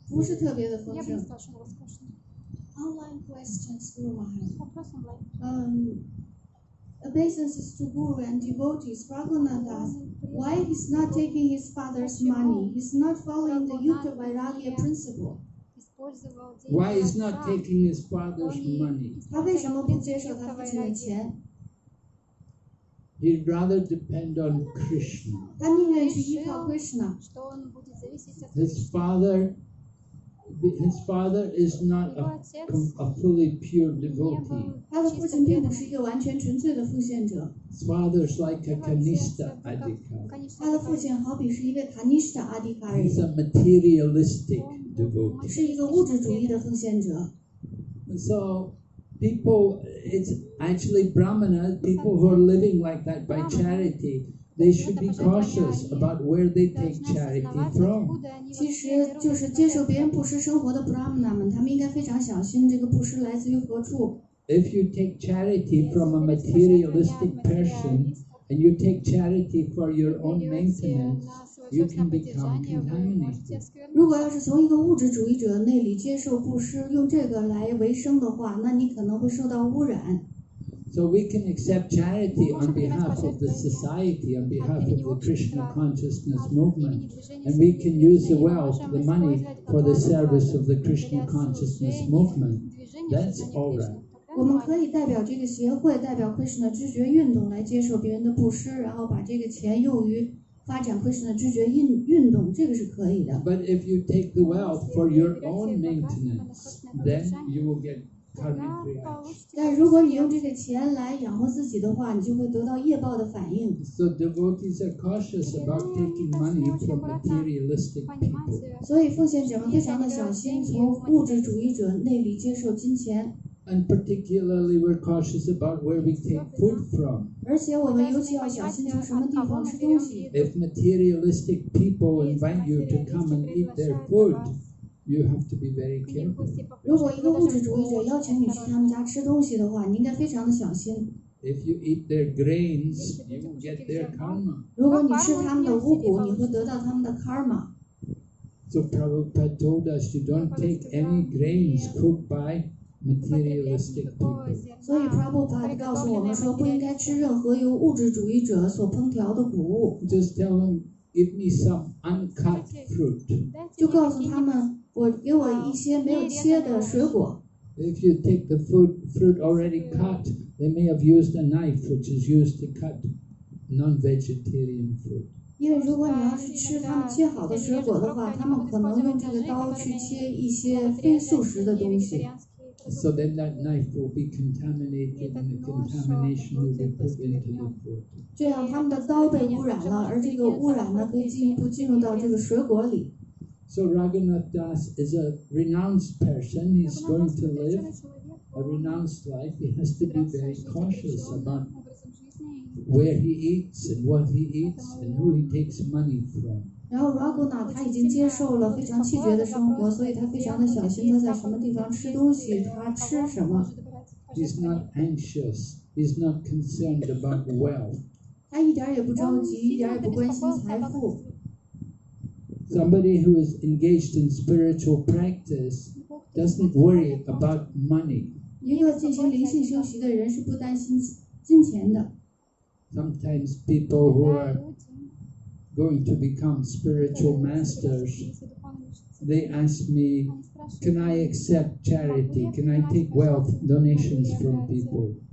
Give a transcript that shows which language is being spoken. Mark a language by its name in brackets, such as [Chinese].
[Chinese] 不是特别的丰盛。 [English] Online questions, [Chinese] Guru Maharaj. [English] Obeisances to Guru and devotees. Ragunath asks, why he's not taking his father's money? He's not following the Yukta Vairagya principle. Why is not taking his father's money? [Chinese] 他为什么不接受他父亲的钱？ [English] He'd rather depend on Krishna. [Chinese] 他宁愿去依靠 Krishna。 [English] His father is not a fully pure devotee. [Chinese] 他的父亲并不是一个完全纯粹的奉献者， [English] His father is like a kanishta adhikar. [Chinese] 他的父亲好比是一位卡尼什塔阿迪卡 [English] He's [Chinese] 人， [English] a materialistic devotee. [Chinese] 是一个物质主义的奉献者。 [English] So people, it's actually Brahmana, people who are living like that by charity, they should be cautious about where they take charity from. [Chinese] 其实就是接受别人布施生活的 Brahmana 们，他们应该非常小心这个布施来自于何处。 [English] If you take charity from a materialistic person, and you take charity for your own maintenance, you can become contaminated. [Chinese] 如果要是从一个物质主义者那里接受布施，用这个来为生的话，那你可能会受到污染。 [English] So we can accept charity on behalf of the society, on behalf of the Krishna consciousness movement, and we can use the wealth, the money, for the service of the Krishna consciousness movement. That's all right. [Chinese] 我们可以代表这个协会，代表 Krishna 知觉运动来接受别人的布施，然后把这个钱用于发展 Krishna 知觉运动，这个是可以的。 [English] But if you take the wealth for your own maintenance, then you will get karmic reaction. [Chinese] 但如果你用这个钱来养活自己的话，你就会得到业报的反应。 [English] So devotees are cautious about taking money from materialistic people. [Chinese] 所以奉献者们非常的小心，从物质主义者那里接受金钱。 [English] And particularly we're cautious about where we take food from. [Chinese] 而且我们尤其要小心从什么地方吃东西。 [English] If materialistic people invite you to come and eat their food, you have to be very careful. [Chinese] 如果一个物质主义者邀请你去他们家吃东西的话，你应该非常的小心。 [English] If you eat their grains, you will get their karma. [Chinese] 如果你吃他们的五谷，你会得到他们的 karma。 [English] So Prabhupada told us you don't take any grains cooked by materialistic people. [Chinese] 所以 Prabhupada 告诉我们说，不应该吃任何由物质主义者所烹调的谷物。 [English] Just tell them, give me some uncut fruit. [Chinese] 就告诉他们，给我一些没有切的水果。 [English] If you take the fruit already cut, they may have used a knife which is used to cut non-vegetarian fruit. [Chinese] 因为如果你要是吃他们切好的水果的话，他们可能用这个刀去切一些非素食的东西。 [English] So then that knife will be contaminated and the contamination will be put into the food. [Chinese] 这样他们的刀被污染了，而这个污染呢，可以进一步进入到这个水果里。 [English] So Ragunath Das is a renounced person. He's going to live a renounced life. He has to be very cautious about where he eats and what he eats and who he takes money from. [Chinese] 然后 Ragunath 他已经接受了非常气绝的生活，所以他非常的小心他在什么地方吃东西，他吃什么。 [English] He's not anxious. He's not concerned about wealth. [Chinese] 他一点也不着急，一点也不关心财富。 [English] Somebody who is engaged in spiritual practice doesn't worry about money. [Chinese] 一个进行灵性修习的人是不担心金钱的。 [English] Sometimes people who are going to become spiritual masters, they ask me, can I accept charity? Can I take wealth donations from people?